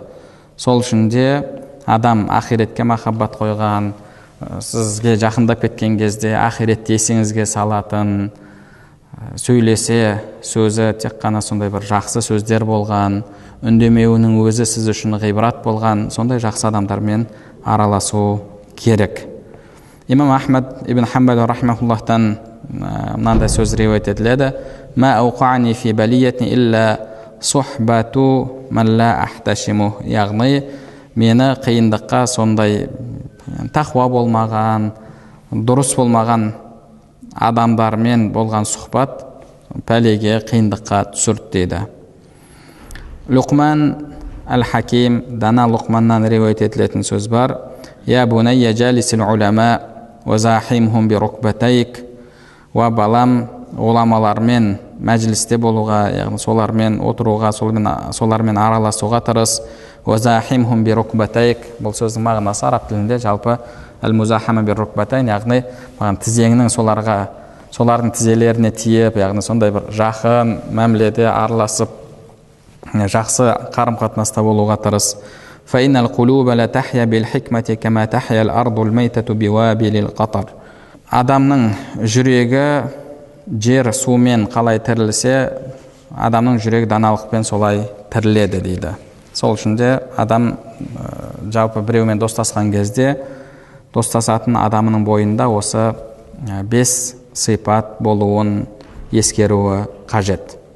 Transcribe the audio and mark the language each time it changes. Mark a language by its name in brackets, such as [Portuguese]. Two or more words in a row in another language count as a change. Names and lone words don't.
[Kazakh] Сол үшін де адам ақиретке махаббат қойған, сізге жақындап кеткен кезде ақиретті есіңізге салатын, сөйлесе сөзі тек қана сондай бір жақсы сөздер болған, үндемеуінің өзі сіз үшін ғибрат болған, сондай жақсы адамдармен араласу керек. Имам Ахмад ибн Хамбал рахмаһуллахтан мынандай сөз риуаят етіледі: [Arabic] "ما أوقعني في بلية إلا صحبة من لا أحتشمه", [Kazakh] яғни мені қиындыққа сондай тақуа болмаған, дұрыс болмаған адамдармен болған сұхбат пәлеге, қиындыққа түсірді дейді. Лұқман әл-Хаким, дана Лұқманнан риуаят етілетін сөз бар: [Arabic] "يا بني جالس العلماء وزاحمهم بركبتيك", [Kazakh] ва балам, ғұламалармен мәжілісте болуға, яғни солармен отыруға, солармен араласуға тырыс. [Arabic] وزاحمهم بركبتيك, [Kazakh] бұл сөздің мағынасы араб тілінде жалпы [Arabic] المزاحمة بركبتين, [Kazakh] яғни тізеңнің солардың тізелеріне тиіп, яғни сондай бір жақын мәміледе араласып, жақсы қарым-қатынаста болуға тырыс. [Arabic] فإن القلوب لا تحيا بالحكمة كما تحيا الأرض الميتة بوابل القطر. [Kazakh] Адамның жүрегі жер сумен қалай тірілсе, адамның жүрегі даналықпен солай тіріледі дейді. Сол үшін де адам жалпы біреумен достасқан кезде достасатын адамының бойында осы 5 сипат болуын ескеруі қажет.